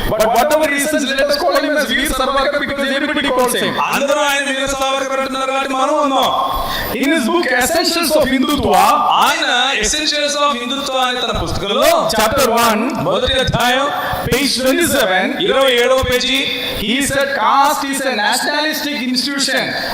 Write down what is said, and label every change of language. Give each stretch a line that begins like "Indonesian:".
English: But whatever reasons let us call him as Veer Sarvarkar because everybody calls him.
Telugu: అందరూ ఆయన వీర సావర్కర్ అంటున్నారు కాబట్టి మనం ఉన్నాం.
English: in his book Essentials of Hindutva,
Telugu: ఆయన ఎసెన్షియల్స్ ఆఫ్ హిందుత్వ అనే తన పుస్తకంలో
English: chapter 1,
Telugu: మొదటి అధ్యాయం
English: page 27,
Telugu: 27వ page
English: he said caste is a nationalistic institution.